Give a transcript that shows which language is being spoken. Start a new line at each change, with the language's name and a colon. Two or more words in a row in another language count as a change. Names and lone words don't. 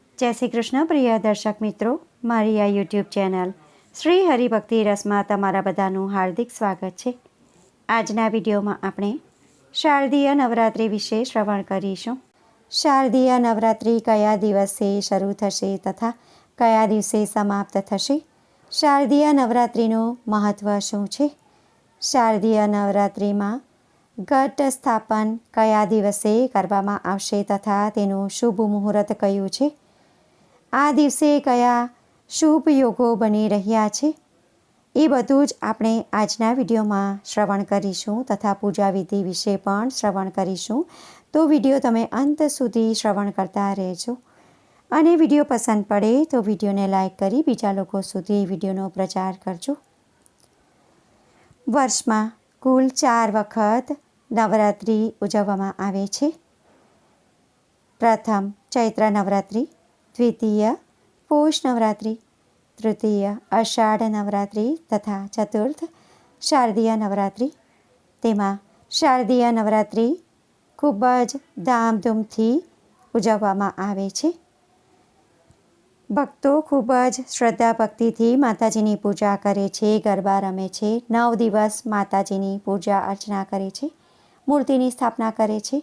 Gujarati: જય શ્રી કૃષ્ણ પ્રિય દર્શક મિત્રો, મારી આ યૂટ્યૂબ ચૈનલ શ્રી હરિભક્તિ રસ મેં તમારા બધાનું હાર્દિક સ્વાગત હૈ। આજના વિડિયો મેં આપણે શારદીય નવરાત્રિ વિષે શ્રવણ કરીશું। શારદીય નવરાત્રિ કયા દિવસે શરૂ થશે તથા કયા દિવસે સમાપ્ત થશે, શારદીય નવરાત્રિનું મહત્વ શું છે, શારદીય નવરાત્રિ મેં ઘટ સ્થાપન કયા દિવસે કરવામાં આવશે તથા તેનું શુભ મુહૂર્ત કયું છે, આ દિવસે કયા શુભ યોગો બની રહ્યા છે, એ બધું જ આપણે આજના વિડિયોમાં શ્રવણ કરીશું તથા પૂજા વિધિ વિષે પણ શ્રવણ કરીશું। તો વિડિયો તમે અંત સુધી શ્રવણ કરતા રહેજો અને વિડિયો પસંદ પડે તો વિડિયોને લાઇક કરી બીજા લોકો સુધી વિડિયોનો પ્રચાર કરજો। વર્ષમાં કુલ 4 વખત નવરાત્રિ ઉજવવામાં આવે છે। પ્રથમ ચૈત્ર નવરાત્રિ, દ્વિતીય પોષ નવરાત્રિ, તૃતીય આષાઢ નવરાત્રિ તથા ચતુર્થ શારદીય નવરાત્રિ। તેમાં શારદીય નવરાત્રિ ખૂબ જ ધામધૂમથી ઉજવવામાં આવે છે। ભક્તો ખૂબ જ શ્રદ્ધા ભક્તિથી માતાજીની પૂજા કરે છે, ગરબા રમે છે। 9 દિવસ માતાજીની પૂજા અર્ચના કરે છે, મૂર્તિની સ્થાપના કરે છે।